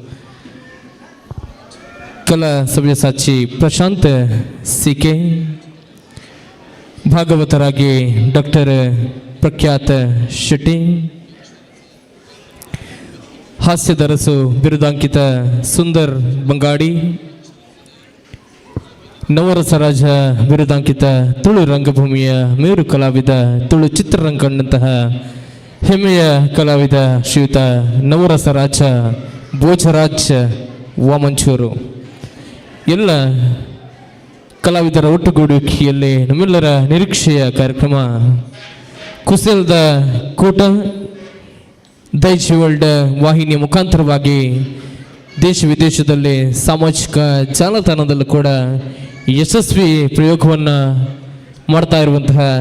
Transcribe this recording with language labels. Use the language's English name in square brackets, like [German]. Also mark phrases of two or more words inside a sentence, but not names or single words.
[Kannada] ಕಲಾ ಸವ್ಯಸಾಚಿ ಪ್ರಶಾಂತ್ ಸಿಕೆ, ಭಾಗವತರಾಗಿ ಡಾಕ್ಟರ್ ಪ್ರಖ್ಯಾತ ಶೆಟ್ಟಿ, ಹಾಸ್ಯದರಸು ಬಿರುದಾಂಕಿತ ಸುಂದರ್ ಬಂಗಾಡಿ, ನವರಸರಾಜ ಬಿರುದಾಂಕಿತ ತುಳು ರಂಗಭೂಮಿಯ ಮೇರು ಕಲಾವಿದ, ತುಳು ಚಿತ್ರರಂಗ ಕಂಡಂತಹ ಹೆಮ್ಮೆಯ ಕಲಾವಿದ ಶ್ರೀಯುತ ನವರಸರಾಜ ಭೋಜರಾಜ್ ವಾಮಂಚೂರು, ಎಲ್ಲ ಕಲಾವಿದರ ಒಟ್ಟುಗೂಡುವಿಕೆಯಲ್ಲಿ ನಮ್ಮೆಲ್ಲರ ನಿರೀಕ್ಷೆಯ ಕಾರ್ಯಕ್ರಮ ಕುಸಲದ ಕೂಟ ದೈಜ್ ವರ್ಲ್ಡ್ ವಾಹಿನಿಯ ಮುಖಾಂತರವಾಗಿ ದೇಶ ವಿದೇಶದಲ್ಲಿ ಸಾಮಾಜಿಕ ಜಾಲತಾಣದಲ್ಲೂ ಕೂಡ ಯಶಸ್ವಿ ಪ್ರಯೋಗವನ್ನು ಮಾಡ್ತಾ ಇರುವಂತಹ